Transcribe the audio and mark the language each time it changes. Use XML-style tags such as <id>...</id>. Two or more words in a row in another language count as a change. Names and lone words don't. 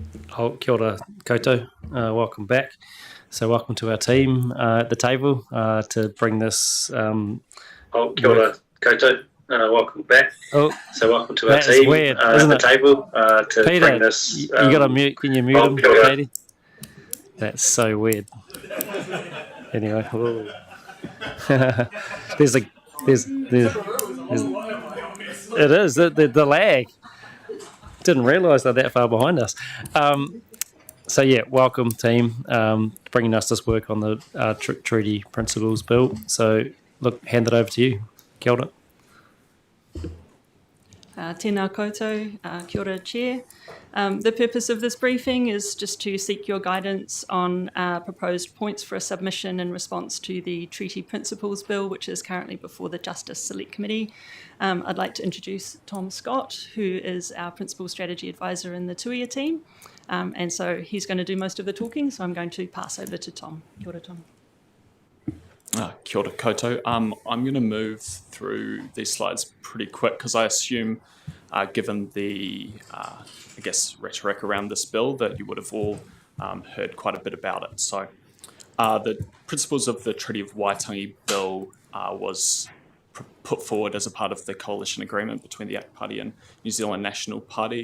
<mi>Oh, kia ora koutou.</mi> <en>Welcome back. So welcome to our team at the table to bring this.</en> <mi>Kia ora koutou.</mi> <en>Welcome back. Oh, So welcome to our that is team weird, at isn't the it? table to Peter, bring this. you got to mute. Can you mute him,</en> <mi>kia ora.</mi> <en>Katie? That's so weird. Anyway, there's it is the lag. Didn't realise they're that far behind us. So yeah, welcome team, bringing us this work on the treaty principles bill. So look, hand it over to you.</en> <mi>Kia ora. Tēnā koutou, kia ora Chair.</mi> <en>The purpose of this briefing is just to seek your guidance on proposed points for a submission in response to the Treaty Principles Bill, which is currently before the Justice Select Committee. I'd like to introduce Tom Scott, who is our Principal Strategy Advisor in the Tuia team. And so he's going to do most of the talking, so I'm going to pass over to Tom.</en> <mi>Kia ora, Tom. Kia ora koutou.</mi> <en>I'm going to move through these slides pretty quick because I assume, given the, I guess, rhetoric around this bill, that you would have all heard quite a bit about it. So the principles of the Treaty of Waitangi bill was put forward as a part of the coalition agreement between the ACT Party and New Zealand National Party.</en>